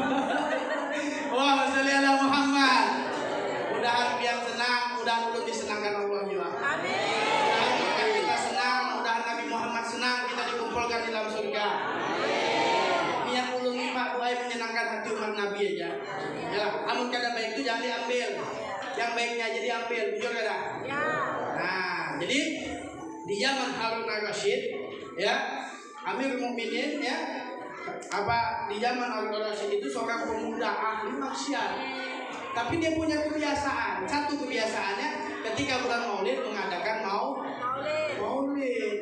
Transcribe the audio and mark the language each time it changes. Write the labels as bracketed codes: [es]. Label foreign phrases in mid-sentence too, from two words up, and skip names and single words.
[bjn] Wah, [ar] صل على محمد. [bjn] Mudah-mudahan pian senang, mudah-mudahan ulun disenangkan Allah juga. Amin. [id] Mudah-mudahan kita senang, mudah-mudahan Nabi Muhammad senang, kita dikumpulkan di dalam surga. [bjn] Niat ulun ini Pak Buai menyenangkan hati umat Nabi aja. Ya, amun kada baik itu jangan diambil. Yang baiknya aja diambil, jujur kada? Ya. [id] Nah, jadi di zaman Harun al-Rasyid, ya, Amirul Mukminin, ya, di zaman Harun al-Rasyid itu seorang pemuda ahli maksiat. Tapi dia punya kebiasaan. Satu kebiasaannya ketika bulan Maulid mengadakan Maulid.